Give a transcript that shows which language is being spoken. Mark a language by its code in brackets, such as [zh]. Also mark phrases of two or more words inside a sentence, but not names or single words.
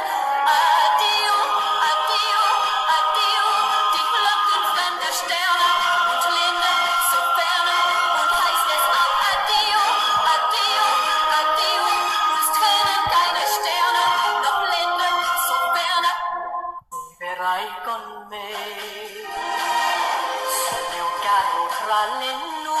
[it] Adio, adio, adio, [de] dich locken fremde Sterne und Linde so ferne, und heißt es auch [it] adio, adio, adio, [de] es trennen keine Sterne, noch Linde so ferne. [it] Verrai con me sul mio carro tra le